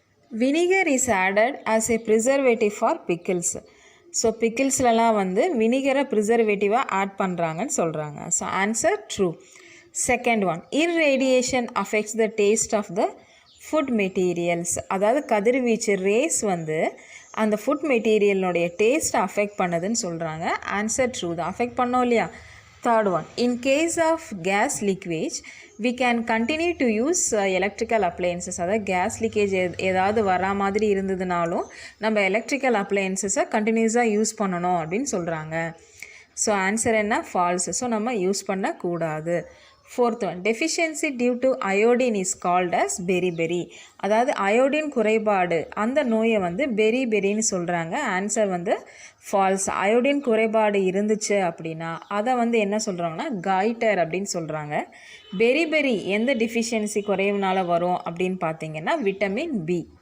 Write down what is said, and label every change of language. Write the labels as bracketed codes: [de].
[en] Vinegar is added as a preservative for pickles. [ta] So பிக்கிள்ஸ்லலாம் வந்து வினிகரை ப்ரிசர்வேட்டிவாக add பண்ணுறாங்கன்னு சொல்கிறாங்க. So answer true. [en] Second one, irradiation affects the taste of the food materials. [ta] அதாவது கதிர்வீச்சு race வந்து அந்த food மெட்டீரியலினுடைய டேஸ்ட்டை affect பண்ணுதுன்னு சொல்கிறாங்க. ஆன்சர் ட்ரூ தான், அஃபெக்ட் பண்ணோம் இல்லையா? [en] Third one, in case of gas leakage we can continue to use electrical appliances. [ta] அதாவது கேஸ் லீக்கேஜ் ஏதாவது வரா மாதிரி இருந்ததுனாலும் நம்ம எலக்ட்ரிக்கல் அப்ளையன்சஸை கண்டினியூஸாக யூஸ் பண்ணணும் அப்படின்னு சொல்கிறாங்க. ஸோ ஆன்சர் என்ன? ஃபால்ஸ். ஸோ நம்ம யூஸ் பண்ணக்கூடாது. [en] Fourth one, deficiency due to iodine is called as beriberi. [ta] அதாவது அயோடின் குறைபாடு அந்த நோயை வந்து பெரிபெரின்னு சொல்கிறாங்க. ஆன்சர் வந்து ஃபால்ஸ். அயோடின் குறைபாடு இருந்துச்சு அப்படின்னா அதை வந்து என்ன சொல்கிறாங்கன்னா காய்டர் அப்படின்னு சொல்கிறாங்க. பெரிபெரி எந்த டிஃபிஷியன்சி குறைவுனால வரும் அப்படின்னு பார்த்தீங்கன்னா விட்டமின் பி.